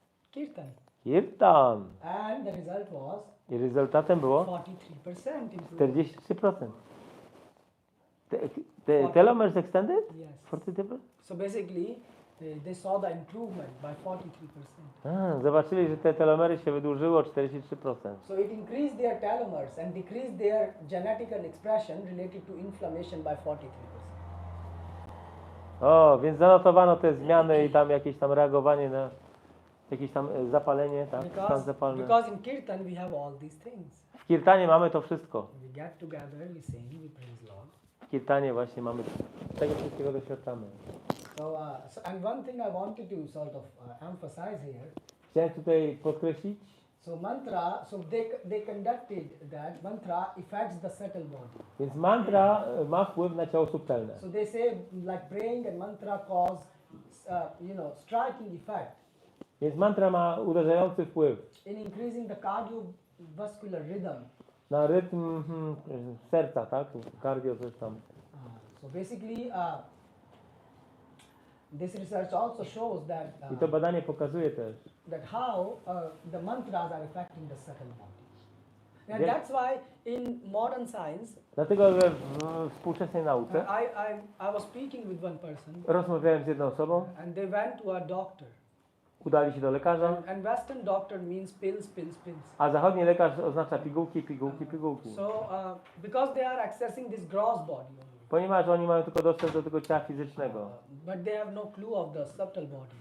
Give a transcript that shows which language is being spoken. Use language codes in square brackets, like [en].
[en] kirtan. [pl] kirtan. [en] And the result was [pl] I rezultatem było [en] 43% improvement. [pl] 43%. [en] The telomeres extended? Yes. 43%? So basically, they saw the improvement by 43%. [pl] Zobaczyli, że te telomery się wydłużyły o 43%. So it increased their telomeres and decreased their genetical expression related to inflammation by 43%. O, więc zanotowano te zmiany i tam jakieś tam reagowanie na jakieś tam zapalenie, tak? Stan zapalny. [en] Because in kirtan we have all these things. [pl] W kirtanie mamy to wszystko. [en] We get together, we sing, we praise Lord. [pl] W kirtanie właśnie mamy tego wszystkiego doświadczamy. [en] And one thing I wanted to sort of emphasize here. [pl] Chciałem tutaj podkreślić, [en] So mantra, so they conducted that mantra affects the subtle body. [pl] więc mantra ma wpływ na ciało subtelne. [en] So they say like praying and mantra cause, striking effect [pl] Więc mantra ma uderzający wpływ [en] in increasing the cardiovascular rhythm. [pl] na rytm serca, tak? Cardio coś tam. [en] So basically, this research also shows that [pl] I to badanie pokazuje też, [en] how the mantras are affecting the subtle body. And that's why in modern science, [pl] Dlatego we współczesnej nauce [en] I was speaking with one person, [pl] rozmawiałem z jedną osobą, [en] and they went to a doctor. [pl] udali się do lekarza, [en] And Western doctor means pills, pills, pills. [pl] a zachodni lekarz oznacza pigułki, pigułki, pigułki. [en] So, because they are accessing this gross body only, [pl] Ponieważ oni mają tylko dostęp do tego ciała fizycznego. [en] but they have no clue of the subtle body.